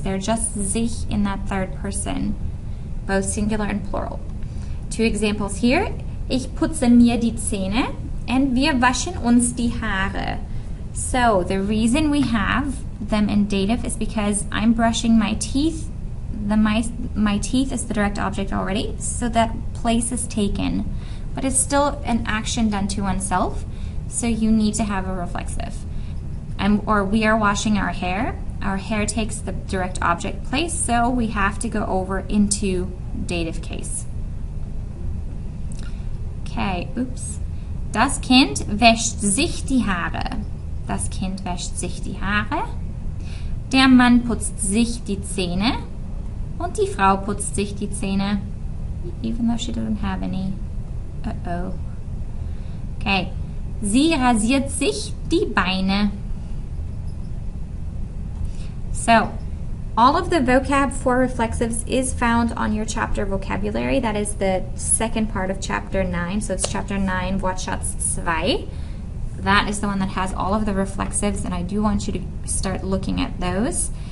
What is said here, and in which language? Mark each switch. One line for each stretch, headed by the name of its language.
English: They're just sich in that third person, both singular and plural. Two examples here.
German: Ich putze mir die Zähne and wir waschen uns die Haare.
English: So the reason we have them in dative is because I'm brushing my teeth. My teeth is the direct object already, so that place is taken. But it's still an action done to oneself, so you need to have a reflexive. Or we are washing our hair. Our hair takes the direct object place, so we have to go over into dative case. Okay, oops.
German: Das Kind wäscht sich die Haare. Das Kind wäscht sich die Haare. Der Mann putzt sich die Zähne. Und die Frau putzt sich die Zähne.
English: Even though she doesn't have any. Uh-oh. Okay.
German: Sie rasiert sich die Beine.
English: So, all of the vocab for reflexives is found on your chapter vocabulary. That is the second part of chapter 9. So it's chapter 9, Wortschatz 2. That is the one that has all of the reflexives, and I do want you to start looking at those.